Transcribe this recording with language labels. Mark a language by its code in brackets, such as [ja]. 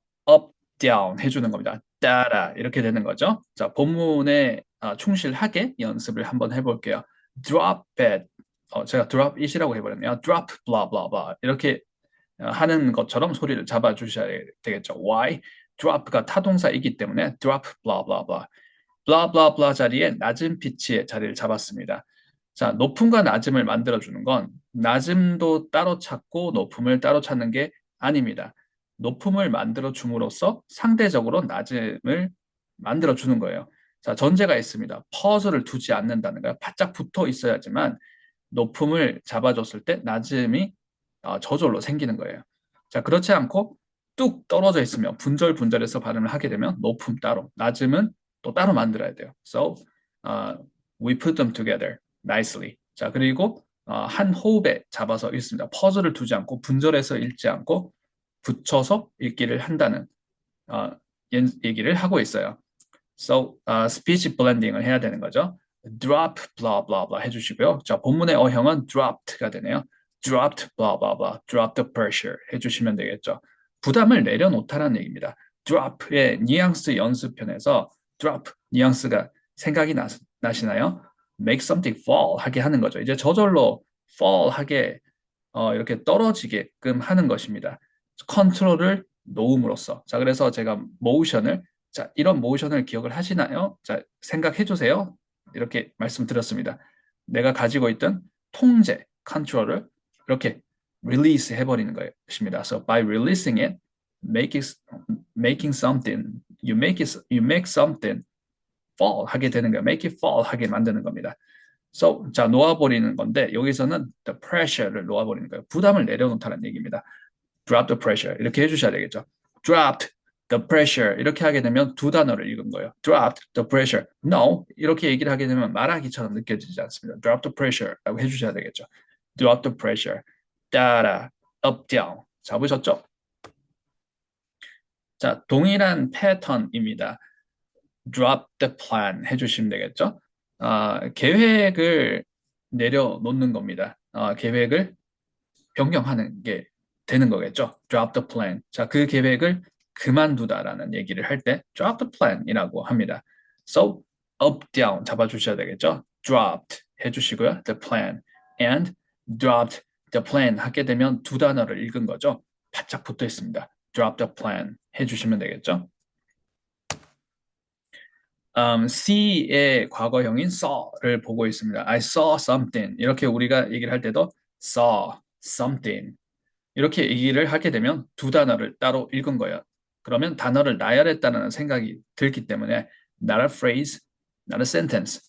[ko] up, down 해주는 겁니다. 따라 이렇게 되는 거죠. 자, 본문에 충실하게 연습을 한번 해볼게요. [en] drop it. [ko] 제가 drop it이라고 해버렸네요. [en] drop blah blah blah [ko] 이렇게 하는 것처럼 소리를 잡아주셔야 되겠죠. [en] Why? [ko] drop가 타동사이기 때문에 drop blah blah blah. blah blah blah 자리에 낮은 피치의 자리를 잡았습니다. 자, 높음과 낮음을 만들어주는 건 낮음도 따로 찾고 높음을 따로 찾는 게 아닙니다. 높음을 만들어 줌으로써 상대적으로 낮음을 만들어 주는 거예요. 자, 전제가 있습니다. 퍼즐을 두지 않는다는 거예요. 바짝 붙어 있어야지만 높음을 잡아줬을 때 낮음이 저절로 생기는 거예요. 자, 그렇지 않고 뚝 떨어져 있으면 분절분절해서 발음을 하게 되면 높음 따로, 낮음은 또 따로 만들어야 돼요. [en] So we put them together nicely. [ko] 자, 그리고 한 호흡에 잡아서 읽습니다. 퍼즐을 두지 않고 분절해서 읽지 않고 붙여서 읽기를 한다는 어, 얘기를 하고 있어요. [en] So speech blending [ko] 을 해야 되는 거죠. drop blah blah blah 해주시고요. 자, 본문의 어형은 dropped가 되네요. dropped blah blah blah, [en] drop the pressure [ko] 해주시면 되겠죠. 부담을 내려놓다라는 얘기입니다. drop의 뉘앙스 연습편에서 drop 뉘앙스가 생각이 나시나요? [en] make something fall [ko] 하게 하는 거죠. 이제 저절로 fall 하게 이렇게 떨어지게끔 하는 것입니다. 컨트롤을 놓음으로써. 자, 그래서 제가 모션을 자, 이런 모션을 기억을 하시나요? 자, 생각해 주세요. 이렇게 말씀드렸습니다. 내가 가지고 있던 통제, 컨트롤을 이렇게 release 해버리는 것입니다. [en] So by releasing it, making something, you make something fall [ko] 하게 되는 거예요. [en] make it fall [ko] 하게 만드는 겁니다. So, 자, 놓아버리는 건데 여기서는 the pressure를 놓아버리는 거예요. 부담을 내려놓다는 얘기입니다. [en] drop the pressure [ko] 이렇게 해주셔야 되겠죠. dropped the pressure 이렇게 하게 되면 두 단어를 읽은 거예요. [en] dropped the pressure. [ko] no 이렇게 얘기를 하게 되면 말하기처럼 느껴지지 않습니다. [en] drop the pressure [ko] 라고 해주셔야 되겠죠. drop the pressure. 따라 up down 잡으셨죠? 자, 동일한 패턴입니다. [en] drop the plan [ko] 해주시면 되겠죠. 계획을 내려놓는 겁니다. 계획을 변경하는 게 되는 거겠죠. [en] drop the plan. [ko] 자, 그 계획을 그만두다라는 얘기를 할 때 [en] drop the plan [ko] 이라고 합니다. So up down 잡아주셔야 되겠죠. dropped 해주시고요. the plan and dropped the plan 하게 되면 두 단어를 읽은 거죠. 바짝 붙어 있습니다. drop the plan 해주시면 되겠죠. see의 과거형인 saw를 보고 있습니다. [en] I saw something. [ko] 이렇게 우리가 얘기를 할 때도 saw something. 이렇게 얘기를 하게 되면 두 단어를 따로 읽은 거예요. 그러면 단어를 나열했다는 생각이 들기 때문에 [en] not a phrase, not a sentence.